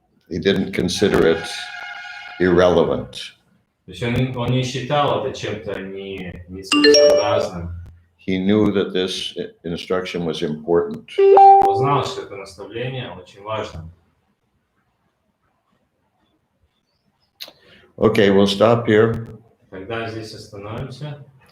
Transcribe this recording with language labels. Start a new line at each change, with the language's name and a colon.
English: He didn't consider it irrelevant.
Russian: То есть он не считал это чем-то нецелесообразным.
English: He knew that this instruction was important.
Russian: Он знал, что это наставление очень важно.
English: Okay, we'll stop here.
Russian: Тогда здесь остановимся.